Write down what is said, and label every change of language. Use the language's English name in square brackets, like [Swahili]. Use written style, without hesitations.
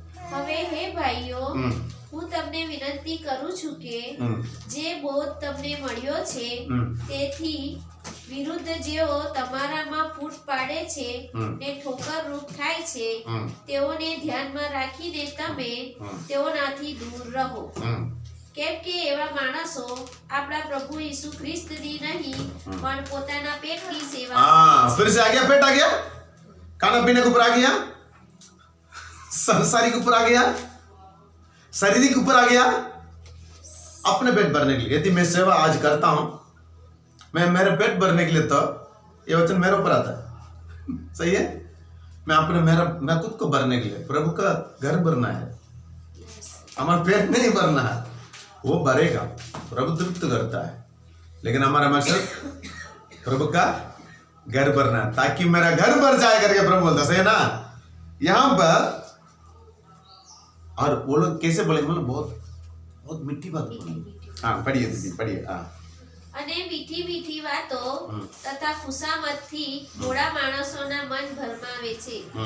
[Gujarati] હવે હે ભાઈઓ, હું તમને વિનંતી કરું છું કે જે બોધ તમને મળ્યો છે તેથી વિરુદ્ધ જેઓ તમારામાં ફૂટ પાડે છે ને ઠોકર રૂપ થાય છે, તેઓને ધ્યાનમાં રાખીને તમે તેઓનાથી દૂર રહો. કેમ કે એવા માણસો આપણા પ્રભુ ઈસુ ખ્રિસ્તની નહીં પણ પોતાના પેટની સેવા. [Hindi] फिर से आ गया. पेट आ गया, खाना पीने के ऊपर आ गया, संसारी के ऊपर आ गया, शारीरिक के ऊपर आ गया, अपने पेट भरने के लिए. यदि मैं सेवा आज करता हूं, मैं मेरे पेट भरने के लिए, तो ये वचन मेरे ऊपर आता है. सही है. मैं खुद को भरने के लिए, प्रभु का घर भरना है. हमारा पेट नहीं भरना है. वो भरेगा, प्रभु तृप्त करता है. लेकिन हमारा मकसद प्रभु का घर भरना है, ताकि मेरा घर भर जाए करके प्रभु बोलता. सही है ना? यहां पर और वो लोग कैसे बोलेंगे? मतलब बहुत बहुत मीठी बात बोलेंगे. पढ़िए दीदी, पढ़िए. [Gujarati] અને મીઠી મીઠી વાતો તથા ખુશામતથી ભોળા માણસોના મન ભરમાવે છે.